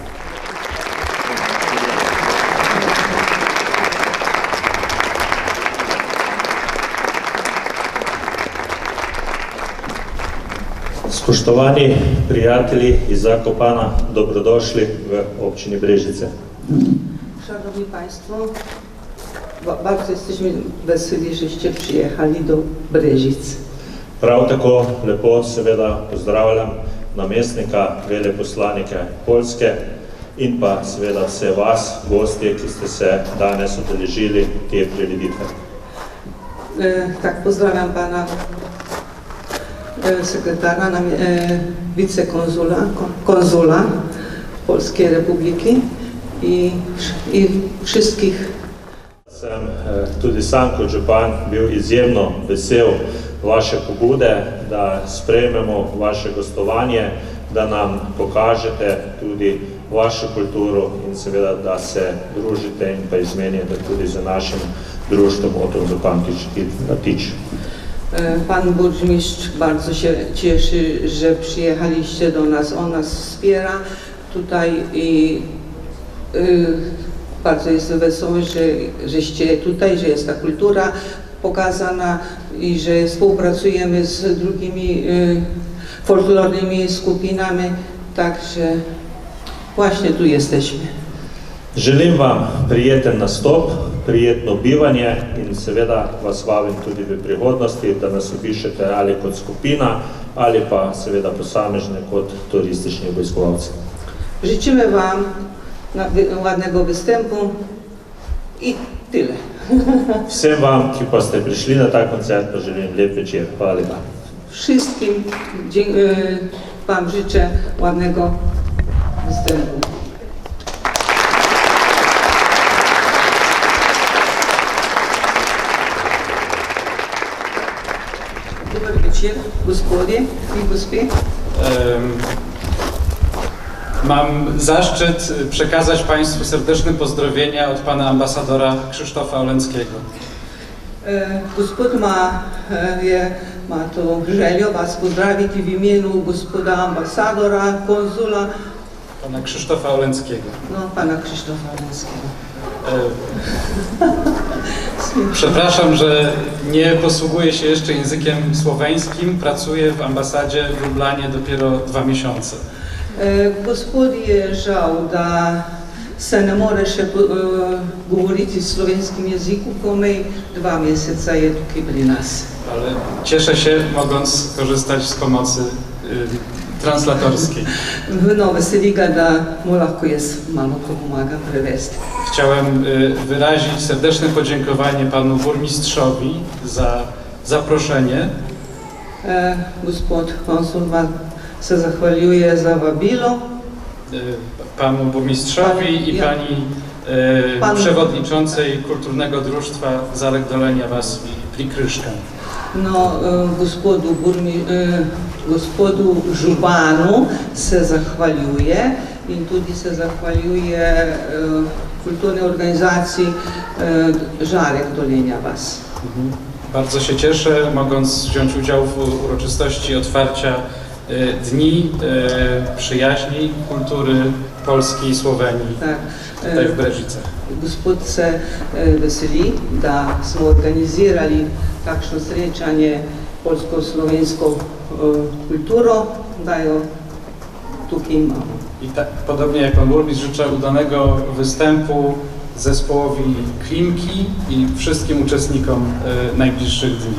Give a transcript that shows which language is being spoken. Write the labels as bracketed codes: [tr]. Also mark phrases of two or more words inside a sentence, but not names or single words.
[sl] Spoštovani prijatelji iz Zakopana, dobrodošli v občini Brežice. [pl] Szanowni Państwo, bardzo jesteśmy weseli, żeście przyjechali do Brežic. [sl] Prav tako lepo seveda pozdravljam namestnika veleposlanika Poljske in pa seveda vse vas, gostje, ki ste se danes udeležili te prireditve. [pl] Tak, pozdrawiam pana sekretara, wicekonzula Polskiej Republiki i wszystkich. [sl] Sem tudi sam kot župan bil izjemno vesel vaše pobude, da sprejmemo vaše gostovanje, da nam pokažete tudi vašo kulturo in seveda, da se družite in pa izmenjate tudi z našim društvom Oton Župančič Artič. [pl] Pan burmistrz bardzo się cieszy, że przyjechaliście do nas, on nas wspiera tutaj i bardzo jest wesoły, żeście tutaj, że jest ta kultura pokazana i że współpracujemy z drugimi folklornymi skupinami, także właśnie tu jesteśmy. [sl] Želim vam prijeten nastop, prijetno bivanje in seveda vas vabim tudi v prihodnosti, da nas obišete ali kot skupina, ali pa seveda posamežne kot turistični obiskovalci. [pl] Życzymy wam ładnego występu i tyle. [sl] Vsem vam, ki pa ste prišli na ta koncert, pa želim lep večer. Hvala lepa. [pl] Wszystkim wam życzę ładnego występu. Dobry wieczór, gospodzie i gospie. Mam zaszczyt przekazać Państwu serdeczne pozdrowienia od pana ambasadora Krzysztofa Oleńskiego. [sl] Gospod ma to željo vas pozdraviti v imenu gospoda ambasadora, konzula. [pl] Pana Krzysztofa Oleńskiego. No, pana Krzysztofa Oleńskiego. Przepraszam, że nie posługuję się jeszcze językiem słoweńskim. Pracuję w ambasadzie w Lublanie dopiero 2 miesiące. [sl] Gospod je žal, da se ne more še govoriti v slovenskim jeziku, komaj 2 meseca je tukaj pri nas. [pl] Ale cieszę się, mogąc korzystać z pomocy translatorskiej. [sl] No, veseli ga, da mu lahko jaz malo pomagam prevesti. [pl] Chciałem wyrazić serdeczne podziękowanie panu burmistrzowi za zaproszenie. [sl] Gospod konsul se zahvaljuje za vabilo. [pl] Panu burmistrzowi i pani przewodniczącej Kulturnego Društva Zarek Dolenia Was Prikryška. [sl] No, gospodu gospodu županu se zahvaljuje in tudi se zahvaljuje [pl] kulturnej organizacji [sl] Żarek Dolenia Was. [pl] Bardzo się cieszę, mogąc wziąć udział w uroczystości otwarcia Dni Przyjaźni Kultury Polski i Słowenii tutaj w Brežicach. [sl] Gospod se veseli, da smo organizirali takšno srečanje polsko-slovensko kulturo, da jo tukaj imamo. [pl] I tak, podobnie jak pan burmistrz, życzę udanego występu zespołowi Klimki i wszystkim uczestnikom najbliższych dni.